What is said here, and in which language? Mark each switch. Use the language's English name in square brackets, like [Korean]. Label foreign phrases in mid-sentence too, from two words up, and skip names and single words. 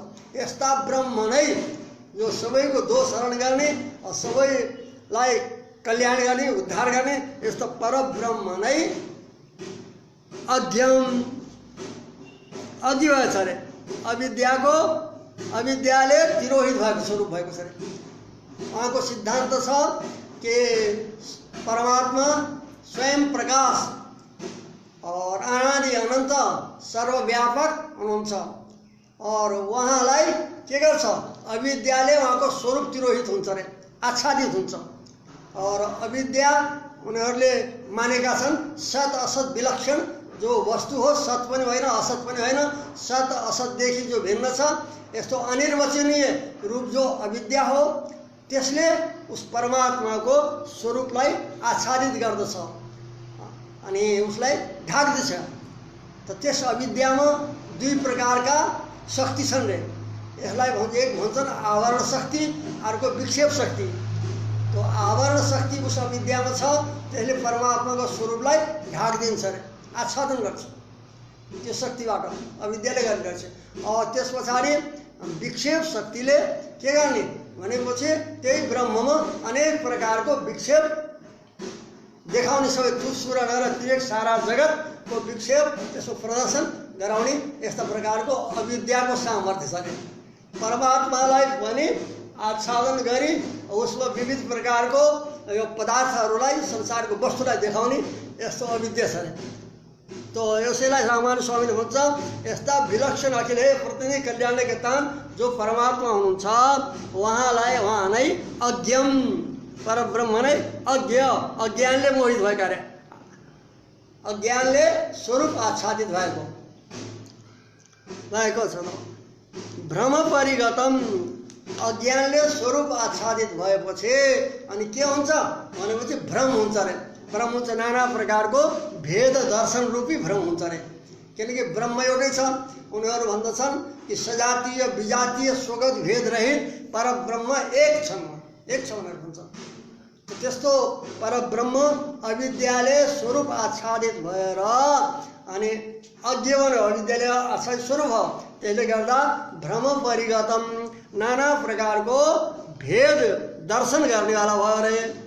[Nepali] यस्ता ब्रह्म नै जो सबैको दोष हरण गर्ने, सबैलाई कल्याण गर्ने उद्धार गर्ने यस्तो परब्रह्म नै अज्ञम अज्ञ भएछ अरे। अविद्याले तिरोहित भएको स्वरूप भएको छ अरे। उहाँको सिद्धान्त छ कि परमात्मा स्वयं प्रकाश और अनादि अनन्त सर्वव्यापक हुनुहुन्छ और उहाँलाई के गर्छ अविद्याले उहाँको स्वरूप तिरोहित हुन्छ अरे, आच्छादित हुन्छ। और अविद्या उनीहरूले मानेका छन् सत असत विलक्षण जो वस्तु हो, सत पनि होइन असत पनि होइन, सत असतदेखि जो भिन्न छ यस्तो अनिर्वचनीय रूप जो अविद्या हो त्यसले उस परमात्माको स्वरूपलाई आच्छादित गर्दछ अनि उसलाई ढाक्दछ। त त्यस अविद्यामा दुई प्रकारका शक्ति छन् रे। यसलाई एक भन्छन् आवरण शक्ति, अर्को विक्षेप शक्ति। तो आवरण शक्ति उस अविद्यामा छ, त्यसले परमात्माको स्वरूपलाई ढाकिदिन्छ अरे, आच्छादन गर्छ त्यो शक्तिबाट, अविद्याले गर्छ। त्यस पछाडि विक्षेप शक्तिले के गर्ने भनेपछि त्यही ब्रह्ममा अनेक प्रकारको विक्षेप देखाउने, सबै तुसुर र तिरेक सारा जगतको विक्षेप त्यसको प्रदर्शन गराउने यस्ता प्रकारको अविद्याको सामर्थ्य छ अरे। परमात्मालाई पनि आच्छादन गरी उसको विविध प्रकारको यो पदार्थहरूलाई संसारको वस्तुलाई देखाउने यस्तो अविद्या छ अरे। तो यसैलाई रामानु स्वामीले भन्छ यस्ता विलक्षण अखिल हे प्रतिनि कल्याणले तान जो परमात्मा हुनुहुन्छ उहाँलाई उहाँ नै अज्ञम परब्रह्म नै अज्ञानले मोहित भएका अरे, अज्ञानले स्वरूप आच्छादित भएको छ। [Sanskrit] भ्रम परिगतम [Nepali] अज्ञानले स्वरूप आच्छादित भएपछि अनि के हुन्छ भनेपछि भ्रम हुन्छ अरे। भ्रम हुन्छ नाना प्रकारको भेद दर्शन रूपी भ्रम हुन्छ अरे। किनकि ब्रह्म एउटै छ। उनीहरू भन्दछन् कि सजातीय विजातीय स्वगत भेद रहित परब्रह्म एक छ भनेर भन्छ। त्यस्तो परब्रह्म अविद्याले स्वरूप आच्छादित भएर अनि अज्ञ भने अविद्याले आच्छादित स्वरूप हो, त्यसले गर्दा [Sanskrit] भ्रम परिगतम [Nepali] नाना प्रकारको भेद दर्शन गर्नेवाला भयो अरे।